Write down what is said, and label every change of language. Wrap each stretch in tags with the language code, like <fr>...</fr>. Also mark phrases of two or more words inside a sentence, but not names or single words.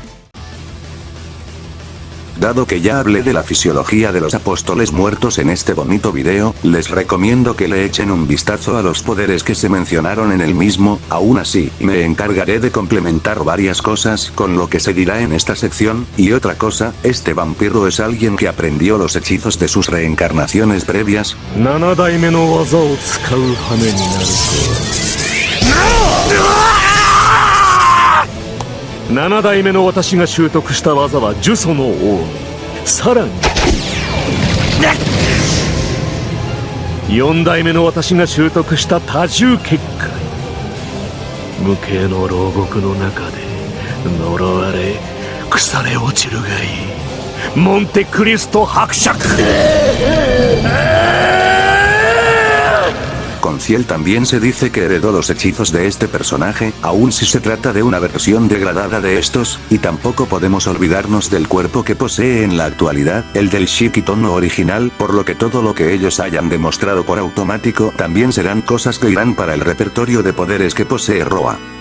<es>Dado que ya hablé de la fisiología de los apóstoles muertos en este bonito video, les recomiendo que le echen un vistazo a los poderes que se mencionaron en el mismo. Aún así, me encargaré de complementar varias cosas con lo que se dirá en esta sección, y otra cosa, este vampiro es alguien que aprendió los hechizos de sus reencarnaciones previas.</es> <ja>7 代目の技を使う羽目になる7代目の私が習得した技は呪詛の王。さらに4代目の私が習得した多重結界。無形の牢獄の中で呪われ腐れ落ちるがいいモンテクリスト伯爵。</ja> <es>Con Ciel también se dice que heredó los hechizos de este personaje, aun si se trata de una versión degradada de estos, y tampoco podemos olvidarnos del cuerpo que posee en la actualidad, el del Shikitono original, por lo que todo lo que ellos hayan demostrado por automático también serán cosas que irán para el repertorio de poderes que posee Roa.</es>